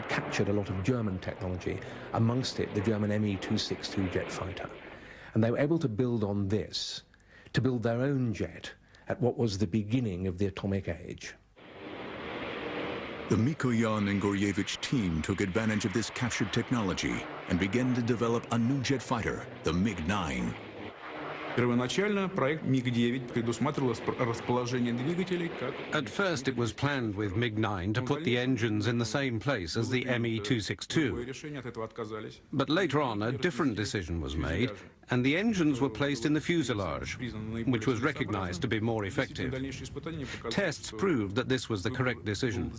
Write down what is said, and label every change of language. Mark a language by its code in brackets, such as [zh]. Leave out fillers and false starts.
[en] They'd captured a lot of German technology, amongst it the German Me-262 jet fighter, and they were able to build on this, to build their own jet at what was the beginning of the atomic age. The Mikoyan and Goryevich team took advantage of this captured technology and began to develop a new jet fighter, the MiG-9. [ru] Первоначально проект MiG-9 предусматривал расположение двигателей как... [en] At first it was planned with MiG-9 to put the engines in the same place as the Me-262. But later on a different decision was made and the engines were placed in the fuselage, which was recognized to be more effective. Tests proved that this was the correct decision.